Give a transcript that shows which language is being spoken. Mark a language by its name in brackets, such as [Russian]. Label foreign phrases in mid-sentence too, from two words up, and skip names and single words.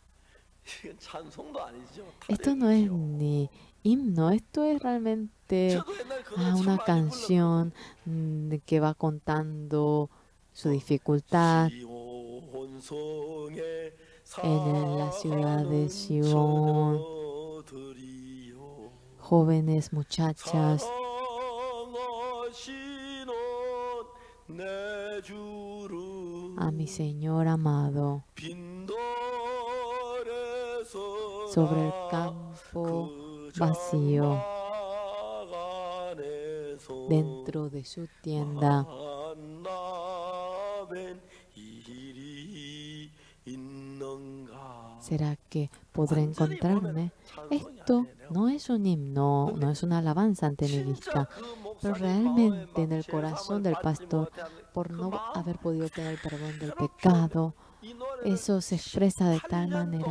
[Spanish] Esto no es ni himno, esto es realmente una canción que va contando su dificultad. en la ciudad de Sion, [Korean] 처녀들이여 [Spanish] jóvenes muchachas, [Korean] 사랑하시는 내 주를 [Spanish] a mi Señor amado, [Korean] 빈돌에서 [Spanish] sobre el campo vacío, dentro de su tienda. [Korean] 만나뵌 일이 있는가? [Spanish] ¿Será que podré encontrarme? Esto no es un himno, no es una alabanza ante mi vista, pero realmente en el corazón del pastor, por no haber podido tener perdón del pecado, eso se expresa de tal manera.